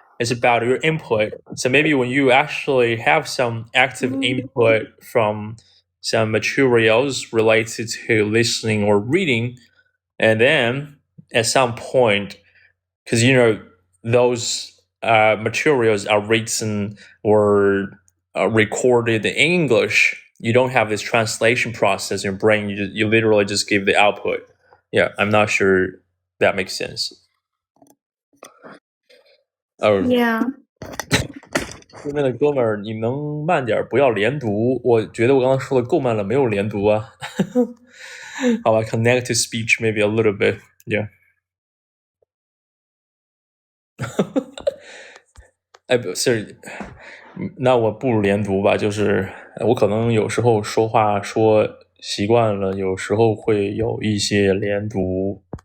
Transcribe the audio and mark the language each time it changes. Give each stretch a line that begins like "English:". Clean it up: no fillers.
English: It's about your input. So maybe when you actually have some active input from some materials related to listening or reading, and then at some point, because those materials are written or recorded in English, you don't have this translation process in your brain. You literally just give the output. Yeah, I'm not sure that makes sense. Yeah.
Chinese: 对面的哥们儿，你能慢点，不要连读。我觉得我刚刚说的够慢了，没有连读啊。好吧
English: ，connected speech maybe a little bit, yeah.
Chinese: 不是，那我不连读吧，就是我可能有时候说话说习惯了，有时候会有一些连读。